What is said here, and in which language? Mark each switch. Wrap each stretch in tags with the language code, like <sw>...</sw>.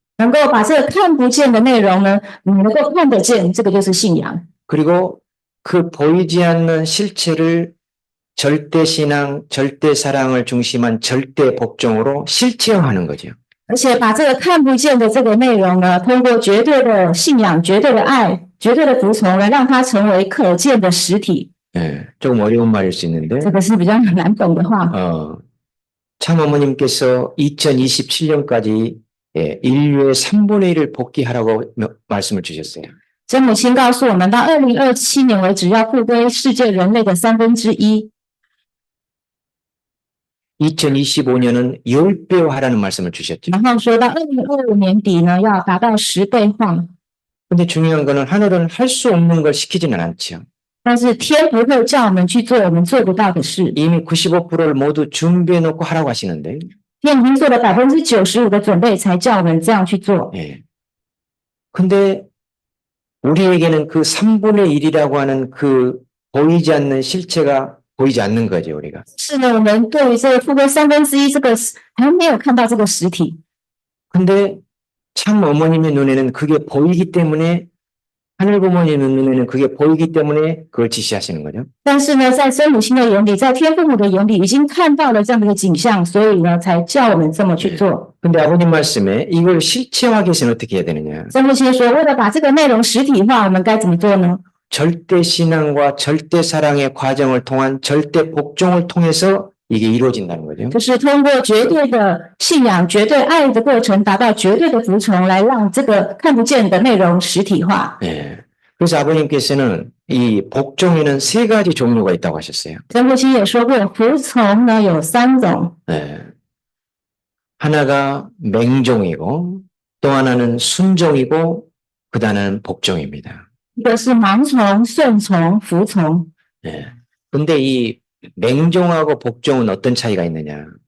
<zh>能够把这个看不见的内容呢，你能够看得见，这个就是信仰。</zh> <ko>그리고 그 보이지 않는 실체를 절대 신앙, 절대 사랑을 중심한 절대 복종으로 실체화하는 거죠.</ko> <zh>而且把这个看不见的这个内容呢，通过绝对的信仰、绝对的爱、绝对的服从来让它成为可见的实体。</zh> <ko>조금 어려운 말일 수 있는데.</ko> <zh>这个是比较难懂的话。</zh> <ko>참어머님께서 2027년까지 인류의 3분의 1을 복귀하라고 말씀을 주셨어요.</ko> <zh>真母亲告诉我们，到2027年为止，要复归世界人类的1/3。</zh> <ko>2025년은 10배 하라는 말씀을 주셨죠.</ko> <zh>然后说到2025年底呢，要达到10倍化。</zh> <ko>근데 중요한 거는 하늘은 할 수 없는 걸 시키지는 않죠.</ko> <zh>但是天不会叫我们去做我们做不到的事。</zh> <ko>이미 95%를 모두 준비해 놓고 하라고 하시는데.</ko> <zh>天已经做了95%的准备，才叫我们这样去做。</zh> <ko>근데 우리에게는 그 3분의 1이라고 하는 그 보이지 않는 실체가 보이지 않는 거죠, 우리가.</ko> <zh>是呢，我们对于这个复归1/3这个还没有看到这个实体。</zh> <ko>근데 참 어머님의 눈에는 그게 보이기 때문에 하늘 부모님의 눈에는 그게 보이기 때문에 그걸 지시하시는 거죠.</ko> <zh>但是呢，在真母亲的眼里，在天父母的眼里，已经看到了这样的一个景象，所以呢，才叫我们这么去做。</zh> <ko>근데 아버님 말씀에 이걸 실체화하기 위해서는 어떻게 해야 되느냐?</ko> <zh>真母亲说，为了把这个内容实体化，我们该怎么做呢？</zh> <ko>절대 신앙과 절대 사랑의 과정을 통한 절대 복종을 통해서 이게 이루어진다는 거죠.</ko> <zh>就是通过绝对的信仰、绝对爱的过程，达到绝对的服从，来让这个看不见的内容实体化。</zh> <ko>그래서 아버님께서는 이 복종에는 3가지 종류가 있다고 하셨어요.</ko> <zh>真父亲也说过，服从呢有3种，</zh> <ko>하나가 맹종이고 또 하나는 순종이고 그 하나는 복종입니다.</ko> <zh>一个是盲从、顺从、服从。</zh> <ko>근데 이 맹종하고 복종은 어떤 차이가 있느냐?</ko>